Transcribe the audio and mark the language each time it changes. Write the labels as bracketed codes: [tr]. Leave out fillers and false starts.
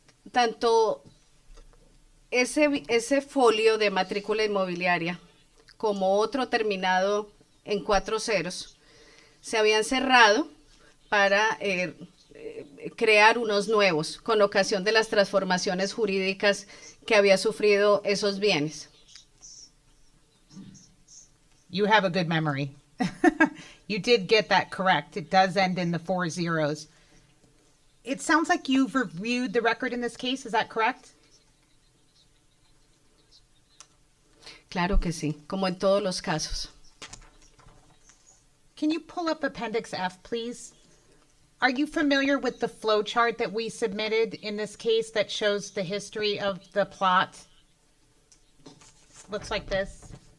[es] tanto ese folio de matrícula inmobiliaria como otro terminado en 4 ceros se habían cerrado para crear unos nuevos con ocasión de las transformaciones jurídicas que había sufrido esos bienes. [en] You have a good memory. You did get that correct. It does end in the 4 zeros. It sounds like you've reviewed the record in this case. Is that correct? [es] Claro que sí, como en todos los casos. [en] Can you pull up Appendix F, please? Are you familiar with the flow chart that we submitted in this case that shows the history of the plot? Looks like this.